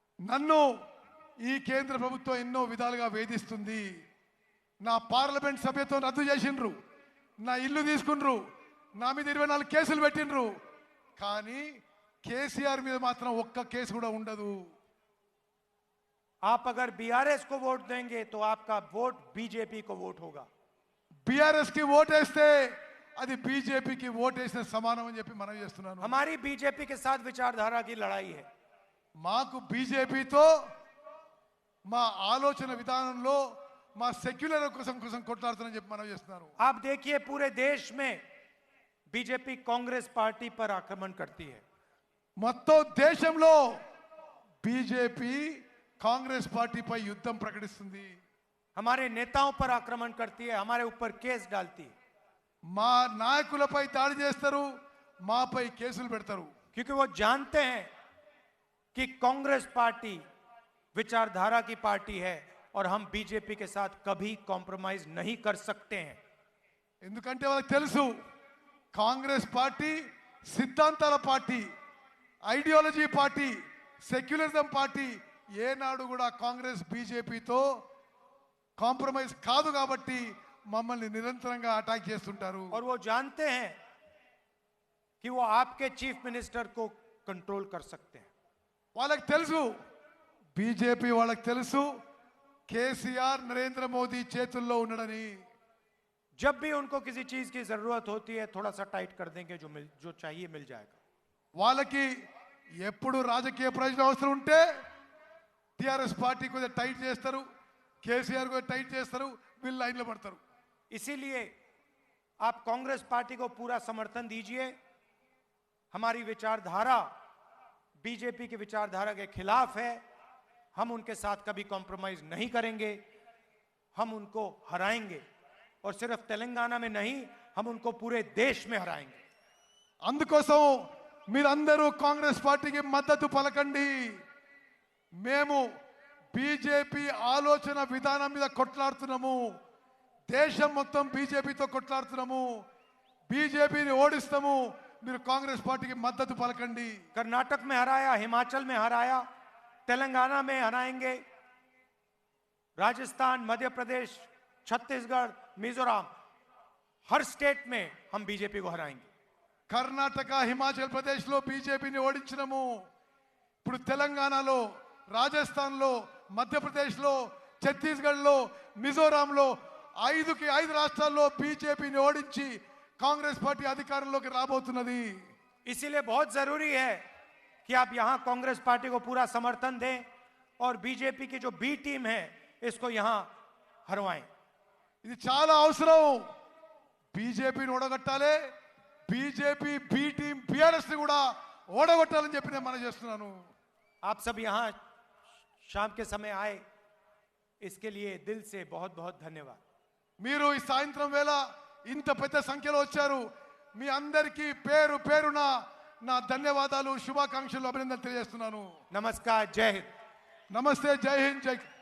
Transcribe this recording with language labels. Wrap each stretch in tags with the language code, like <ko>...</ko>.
<te>నన్ను ఈ కేంద్ర ప్రభుత్వం ఎన్నో విధాలుగా వేధిస్తుంది। నా పార్లమెంట్ సభ్యత్వం రద్దు చేసిండ్రు, నా ఇల్లు తీసుకుండ్రు, నా మీద 24 కేసులు పెట్టిండ్రు, కానీ కేసీఆర్ మీద మాత్రం ఒక్క కేసు కూడా ఉండదు।</te> <hi>आप अगर बीआरएस को वोट देंगे तो आपका वोट बीजेपी को वोट होगा।</hi> <te>బీఆర్ఎస్ కి ఓటేస్తే అది బీజేపీకి ఓటేసిన సమానం అని చెప్పి మనం చేస్తున్నాను।</te> <hi>हमारी बीजेपी के साथ विचारधारा की लड़ाई है।</hi> <te>మాకు బీజేపీతో మా ఆలోచన విధానంలో మా సెక్యులర్ కోసం కొట్లాడుతానని చెప్పి మనం చేస్తున్నాను।</te> <hi>आप देखिए पूरे देश में बीजेपी कांग्रेस पार्टी पर आक्रमण करती है।</hi> <te>మొత్తం దేశంలో బీజేపీ కాంగ్రెస్ పార్టీపై యుద్ధం ప్రకటిస్తుంది।</te> <hi>हमारे नेताओं पर आक्रमण करती है, हमारे ऊपर केस डालती है,</hi> <te>మా నాయకులపై దాడి చేస్తారు, మాపై కేసులు పెడతారు।</te> <hi>क्योंकि वो जानते हैं कि कांग्रेस पार्टी विचारधारा की पार्टी है और हम बीजेपी के साथ कभी कॉम्प्रोमाइज नहीं कर सकते हैं।</hi> <te>ఎందుకంటే వాళ్ళకి తెలుసు కాంగ్రెస్ పార్టీ సిద్ధాంతాల party, ideology party, secularism party, ఏనాడు కూడా కాంగ్రెస్ బీజేపీతో కాంప్రమైజ్ కాదు కాబట్టి మమ్మల్ని నిరంతరంగా అటాక్ చేస్తుంటారు।</te> <hi>और वो जानते हैं कि वो आपके चीफ मिनिस्टर को कंट्रोल कर सकते हैं।</hi> <te>వాళ్ళకి తెలుసు, బీజేపీ వాళ్ళకి తెలుసు కేసీఆర్ నరేంద్ర మోదీ చేతుల్లో ఉన్నాడని।</te> <hi>जब भी उनको किसी चीज की जरूरत होती है थोड़ा सा टाइट कर देंगे, जो चाहिए मिल जाएगा।</hi> <te>వాళ్ళకి ఎప్పుడు రాజకీయ ప్రయోజనం అవసరం ఉంటే టిఆర్ఎస్ పార్టీ కొద్దిగా టైట్ చేస్తారు, కేసీఆర్ కొద్దిగా టైట్ చేస్తారు, వీళ్ళు లైన్లో పడతారు।</te> <hi>इसीलिए आप कांग्रेस पार्टी को पूरा समर्थन दीजिए। हमारी विचारधारा बीजेपी की विचारधारा के खिलाफ है, हम उनके साथ कभी कॉम्प्रोमाइज नहीं करेंगे, हम उनको हराएंगे और सिर्फ तेलंगाना में नहीं, हम उनको पूरे देश में हराएंगे।</hi> <te>అందుకోసం మీరందరూ కాంగ్రెస్ పార్టీకి మద్దతు పలకండి। మేము బీజేపీ ఆలోచన విధానం మీద కొట్లాడుతున్నాము, దేశం మొత్తం బీజేపీతో కొట్లాడుతున్నాము, బీజేపీని ఓడిస్తాము। మీరు కాంగ్రెస్ పార్టీకి మద్దతు పలకండి।</te> <hi>कर्नाटक में हराया, हिमाचल में हराया, तेलंगाना में हराएंगे, राजस्थान, मध्य प्रदेश, छत्तीसगढ़, मिजोरम, हर स्टेट में हम बीजेपी को हराएंगे।</hi> <te>కర్ణాటక, హిమాచల్ ప్రదేశ్లో బీజేపీని ఓడించినాము, ఇప్పుడు తెలంగాణలో, రాజస్థాన్లో, మధ్యప్రదేశ్లో, ఛత్తీస్గఢ్లో, మిజోరాంలో 5 రాష్ట్రాల్లో బీజేపీని ఓడించి కాంగ్రెస్ పార్టీ అధికారంలోకి రాబోతున్నది।</te> <hi>इसीलिए बहुत जरूरी है कि आप यहां कांग्रेस पार्टी को पूरा समर्थन दें और बीजेपी की जो बी टीम है इसको यहां हरवाएं।</hi> <te>ఇది చాలా అవసరం। బీజేపీని ఓడగొట్టాలి, బీజేపీ బి టీం బీఆర్ఎస్ ని కూడా ఓడగొట్టాలని చెప్పి నేను మనం చేస్తున్నాను।</te> <hi>आप सब यहां शाम के समय आए, इसके लिए दिल से बहुत बहुत धन्यवाद।</hi> <te>మీరు ఈ సాయంత్రం వేళ ఇంత పెద్ద సంఖ్యలో వచ్చారు, మీ అందరికీ పేరు పేరున నా ధన్యవాదాలు, శుభాకాంక్షలు, అభినందనలు తెలియజేస్తున్నాను।</te> <hi>नमस्कार, जय हिंद।</hi> <te>నమస్తే, జై హింద్, జై</te>